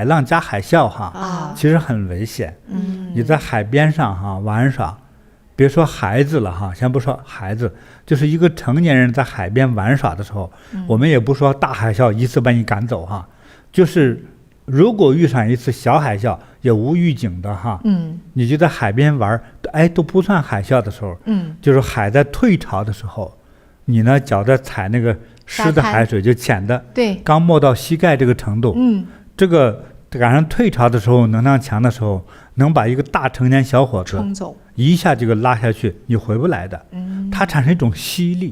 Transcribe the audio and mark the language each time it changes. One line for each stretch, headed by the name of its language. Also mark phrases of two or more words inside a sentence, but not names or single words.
Chinese: 浪加海嘯哈，其實很危險。你在海邊上哈玩耍，別說孩子了哈，先不說孩子，就是一個成年人在海邊玩耍的時候，我們也不說大海嘯一次把你趕走哈，就是如果遇上一次小海嘯，也無預警的哈，你就在海邊玩，都不算海嘯的時候，就是海在退潮的時候，你呢腳在踩那個濕的海水，就淺的，對，剛沒到膝蓋這個程度，這個趕上退潮的時候，能量強的時候，能把一個大成年小伙子衝走，一下就給拉下去，你回不來的。它產生一種吸力。